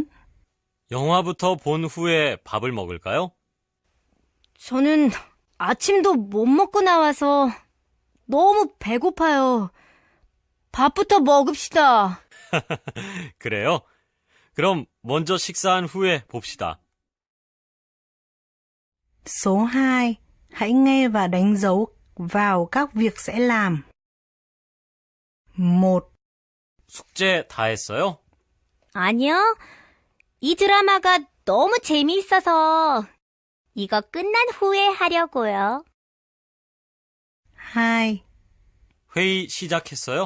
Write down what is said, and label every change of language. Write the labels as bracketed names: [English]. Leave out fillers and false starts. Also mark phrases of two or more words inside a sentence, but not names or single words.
[Korean] 영화부터 본 후에 밥을 먹을까요? 저는 아침도 못 먹고 나와서 너무 배고파요. 밥부터 먹읍시다. 그래요? 그럼 먼저 식사한 후에 봅시다. [Vietnamese] Số 2. Hãy nghe và đánh dấu vào các việc sẽ làm. 1, [Korean] 숙제 다 했어요? 아니요. 이 드라마가 너무 재미있어서 이거 끝난 후에 하려고요. 2, 회의 시작했어요?